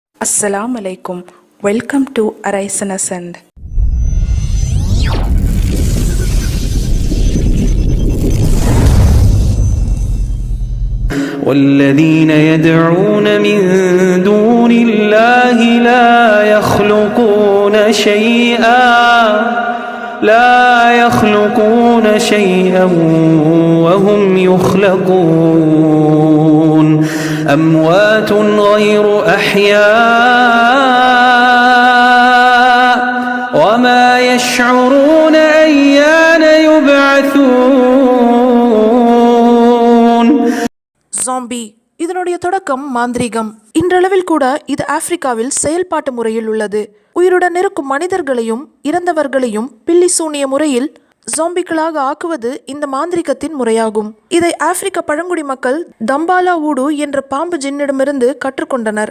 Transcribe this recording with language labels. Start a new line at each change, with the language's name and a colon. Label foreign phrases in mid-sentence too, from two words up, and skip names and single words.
Arabic: السلام عليكم.
English: Welcome to Arise and Ascend.
Arabic: والذين يدعون من دون الله لا يخلقون شيئا وهم يخلقون أموات غير أحياء وما يشعرون أيان يبعثون.
Tamil: ஜாம்பி இதனுடைய தொடக்கம் மாந்திரீகம். இன்றளவில் கூட இது ஆப்பிரிக்காவில் செயல்பாட்டு முறையில் உள்ளது. உயிருடன் இருக்கும் மனிதர்களையும் இறந்தவர்களையும் பில்லி சூனிய முறையில் ஜாம்பிக்களாக ஆக்குவது இந்த மாந்திரிகத்தின் முறையாகும். இதை ஆப்பிரிக்க பழங்குடி மக்கள் தம்பாலா ஊடு என்ற பாம்பு ஜின்னிடமிருந்து கற்றுக்கொண்டனர்.